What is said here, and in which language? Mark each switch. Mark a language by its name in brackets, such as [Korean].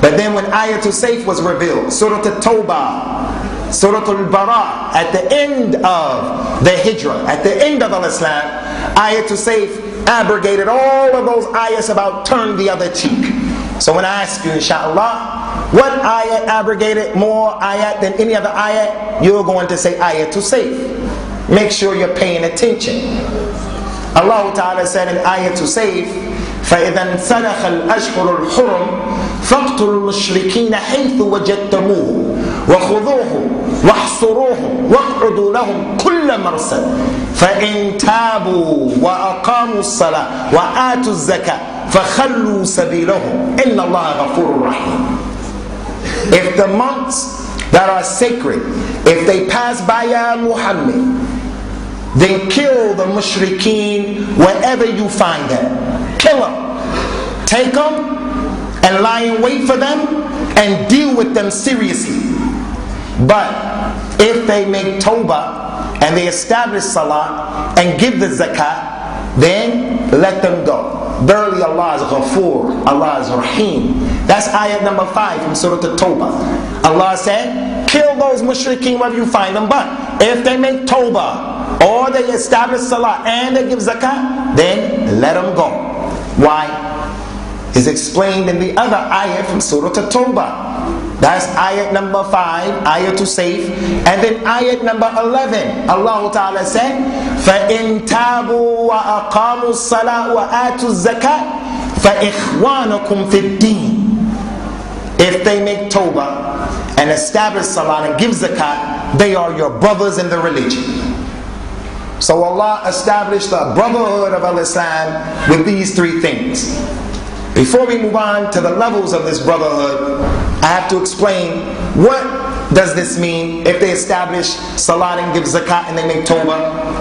[English] But then when ayatul sayf was revealed, Surah At-Tawbah, Surah Al-Bara, at the end of the hijrah, at the end of Islam, ayatul sayf abrogated all of those ayahs about turn the other cheek. So when I ask you, inshallah, what ayat abrogated more ayat than any other ayat, you're going to say ayatul sayf. Make sure you're paying attention. Allah Ta'ala said in ayatul sayf, [Arabic] فَإِذَا انْسَلَخَ الْأَشْهُرُ الْحُرُمُ فَاقْتُلُوا الْمُشْرِكِينَ حَيْثُ وَجَدتَّمُوهُمْ وَخُذُوهُمْ وَاحْصُرُوهُمْ وَاقْعُدُوا لَهُمْ كُلَّ مَرْصَدٍ فَإِنْ تَابُوا وَأَقَامُوا الصَّلَاةَ وَآتُوا الزَّكَاةَ فَخَلُّوا سَبِيلَهُمْ إِنَّ اللَّهَ غَفُورٌ رَحِيمٌ. [English] If the months that are sacred, if they pass by Ya Muhammad, then kill the mushrikeen wherever you find them. Kill them. Take them and lie in wait for them and deal with them seriously. But if they make tawbah and they establish salah and give the zakat, then let them go. Verily Allah is Ghafoor, Allah is Rahim. That's ayat number 5 from Surah At-Tawbah. Allah said, kill those mushrikeen wherever you find them, but if they make tawbah or they establish salah and they give zakat, then let them go. Why? Is explained in the other ayat from Surah At-Tawbah. That's ayat number 5, ayatul sayf. And then ayat number 11, Allah Ta'ala said, [Arabic] فَإِن تَابُوا وَأَقَامُوا الصَّلَاةَ وَآتُوا الزَّكَاةَ فَإِخْوَانُكُمْ فِي الدِّينِ. [English] If they make tawbah and establish salah and give zakat, they are your brothers in the religion. So Allah established the Brotherhood of Al-Islam with these 3 things. Before we move on to the levels of this Brotherhood, I have to explain what does this mean if they establish salat and give zakat and they make tawbah.